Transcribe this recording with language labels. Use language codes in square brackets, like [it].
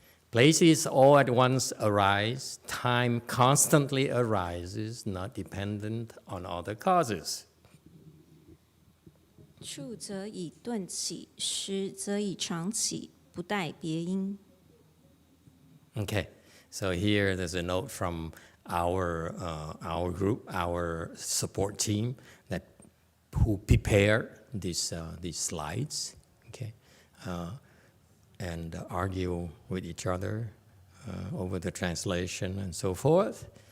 [en] Places all at once arise. Time constantly arises, not dependent on other causes. [zh] 处则以顿起，时则以长起，不待别因。 [en] Okay, so here there's a note from our group, our support team who prepared these slides. Okay. And argue with each other over the translation and so forth.